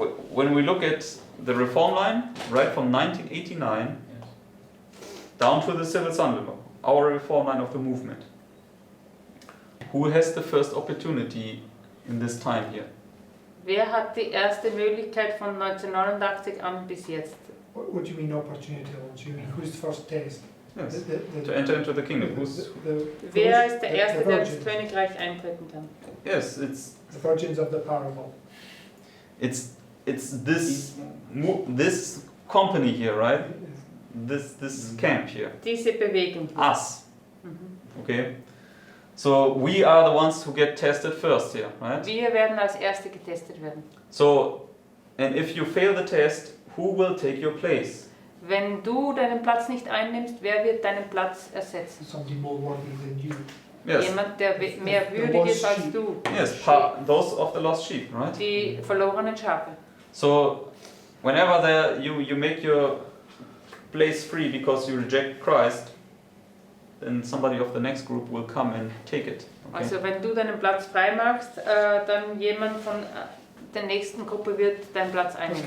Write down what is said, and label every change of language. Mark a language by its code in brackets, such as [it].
[en] When we look at the reform line, right from 1989 down to the civil Sunday law, our reform line of the movement, who has the first opportunity in this time here? [de] Wer hat die erste Möglichkeit von 1989 an bis jetzt? [en] what do you mean opportunity? What do you mean? Who's the first test? Yes. The- To enter into the kingdom. [de] Wer ist der Erste, [en] the [de] der ins [en] virgins. [de] Königreich eintreten kann? [en] Yes, it's The virgins of the parable. this this company here, right? This camp here, [de] Diese Bewegung. [en] us. Mhm. Okay. So we are the ones who get tested first here, right? [de] Wir werden als Erste getestet werden. [en] So, and if you fail the test, who will take your place? [de] Wenn du deinen Platz nicht einnimmst, wer wird deinen Platz ersetzen? [en] Somebody more worthy than you. Yes. [de] Jemand, der mehr [en] The [de] würdig [en] lost [de] ist als [en] sheep. [de] du. [en] Yes, those of the lost sheep, right? [de] Die verlorenen Schafe. [en] So, whenever you make your place free because you reject Christ, then somebody of the next group will come and take it. Okay? [de] Also wenn du deinen Platz frei machst, dann jemand von der nächsten Gruppe wird deinen Platz einnehmen.